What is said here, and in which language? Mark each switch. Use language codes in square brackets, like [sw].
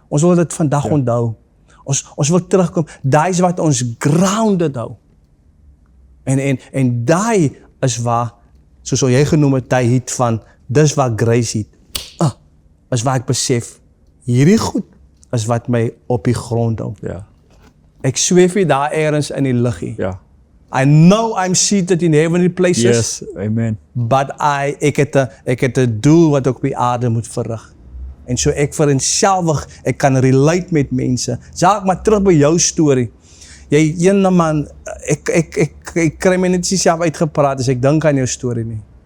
[af] Ons wil dit vandag onthou. Ons wil terugkom. Daai is wat ons grounded hou. En daai is waar, soos jy genoem het, daai hit van, dis waar grace hit. Is waar ek besef, hierdie goed is wat my op die grond hou. Ja. Ek sweef nie daar ergens in die luggie. Ja. [en] I know I'm seated in heavenly places, Yes. Amen. but [af] ek het 'n doel wat ek op die aarde moet verrig. En so ek vereenselwig, ek kan relate met mense. Jacques, maar terug by jou storie. Jy ene man, ek kry my net self uitgepraat as ek dink aan jou storie nie.